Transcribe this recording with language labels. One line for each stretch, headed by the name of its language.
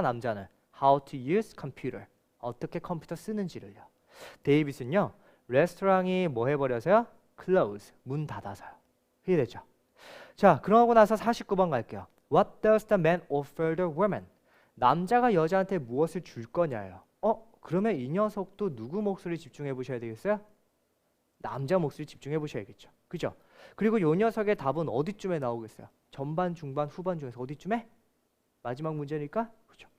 Korean: 남자는
English: how to use computer
Korean: 어떻게 컴퓨터 쓰는지를요. 데이빗은요. 레스토랑이 뭐 해버려서요? close 문 닫아서요. 이해되죠? 자, 그러고 나서 49번 갈게요.
English: What does the man offer the woman?
Korean: 남자가 여자한테 무엇을 줄 거냐요. 그러면 이 녀석도 누구 목소리 집중해 보셔야 되겠어요? 남자 목소리 집중해 보셔야겠죠. 그죠? 그리고 이 녀석의 답은 어디쯤에 나오겠어요? 전반, 중반, 후반 중에서 어디쯤에? 마지막 문제니까 그죠?